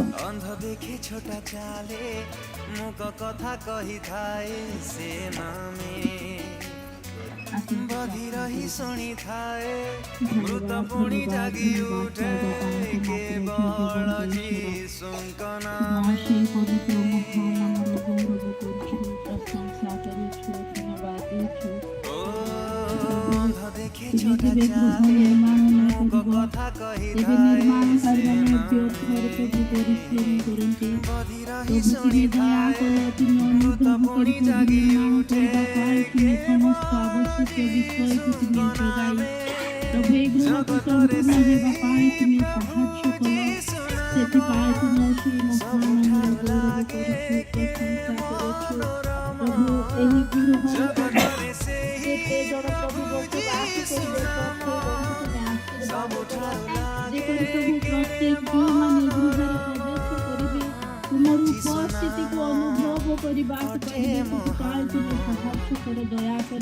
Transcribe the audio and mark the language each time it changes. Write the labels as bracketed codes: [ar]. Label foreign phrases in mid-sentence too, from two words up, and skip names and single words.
[or] ଅନ୍ଧ ଦେଖି ଛୋଟା ଚାଲେ, ମୁକ କଥା କହିଥାଏ ସେ ନାମେ, ବଧିର ହିଁ ଶୁଣିଥାଏ, ମୃତ ପୁଣି ଜାଗି ଉଠେ, କେବଳ ଯୀଶୁଙ୍କ ନାମେ। [bn] সেই পবিত্র মহান নামের গৌরব করছি, প্রশংসা করিছি, ধন্যবাদ দিচ্ছি। [or] ଅନ୍ଧ ଦେଖି ଛୋଟା ଚାଲେ, ମୁକ କଥା କହିଥାଏ ସେ ନାମେ, ବଧିର ହିଁ ଶୁଣିଥାଏ, ମୃତ ପୁଣି ଜାଗି ଉଠେ, [bn] সমস্ত আবশ্যক বিষয়কে তুমি যোগাই, তবে এই গ্রহকে সম্পূর্ণ [or] ହେବା ପାଇଁ [bn] তুমি সাহায্য করো। [or] ସେଥିପାଇଁ ତୁମେ ସେହି ମହାମାନର ଗୌରବ କରୁଛୁ, ପ୍ରଶଂସା କରୁଛୁ। ପ୍ରଭୁ ଏହି ଗୃହରେ ଯେତେ ଜଣ ପ୍ରଭୁ ବସବାସ କରିବେ ପ୍ରତ୍ୟେକଙ୍କୁ ତୁମେ ଆଶୀର୍ବାଦ କର। ଯେପରି ପ୍ରଭୁ ପ୍ରତ୍ୟେକ ଯେଉଁମାନେ ଗୃହରେ ପ୍ରବେଶ କରିବେ ତୁମର ଉପସ୍ଥିତିକୁ ଅନୁଭବ କରିବାକୁ ପାଇବେ, ସେଥିପାଇଁ ତୁମେ ସାହାଯ୍ୟ କର, ଦୟା କର।